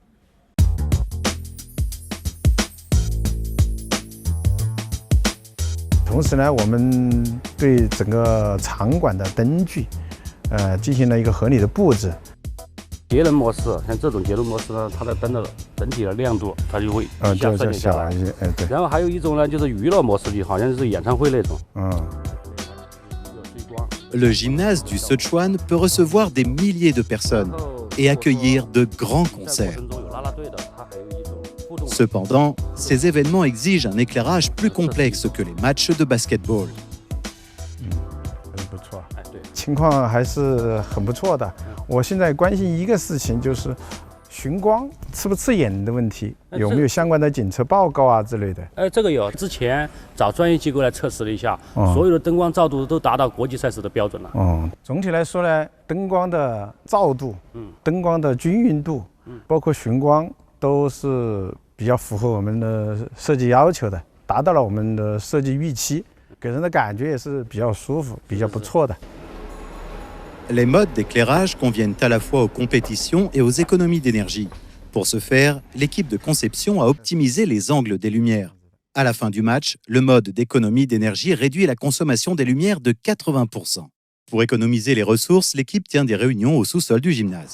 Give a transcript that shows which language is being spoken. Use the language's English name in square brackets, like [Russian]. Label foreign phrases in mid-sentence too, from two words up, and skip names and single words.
[Chinese] 同时呢，我们对整个场馆的灯具，进行了一个合理的布置。节能模式，像这种节能模式呢，它的灯的整体的亮度，它就会一下升下来。对。然后还有一种呢，就是娱乐模式里，好像是演唱会那种。 [French] Le gymnase du Sichuan peut recevoir des milliers de personnes et accueillir de grands concerts. Cependant, ces événements exigent un éclairage plus complexe que les matchs de basketball. [Chinese] 不错，情况还是很不错的。我现在关心一个事情，就是寻光刺不刺眼的问题，有没有相关的检测报告啊之类的？这个有，之前找专业机构来测试了一下，所有的灯光照度都达到国际赛事的标准了。总体来说呢，灯光的照度、灯光的均匀度，包括寻光都是比较符合我们的设计要求的，达到了我们的设计预期，给人的感觉也是比较舒服、比较不错的。 [French] Les modes d'éclairage conviennent à la fois aux compétitions et aux économies d'énergie. Pour ce faire, l'équipe de conception a optimisé les angles des lumières. À la fin du match, le mode d'économie d'énergie réduit la consommation des lumières de 80%. Pour économiser les ressources, l'équipe tient des réunions au sous-sol du gymnase.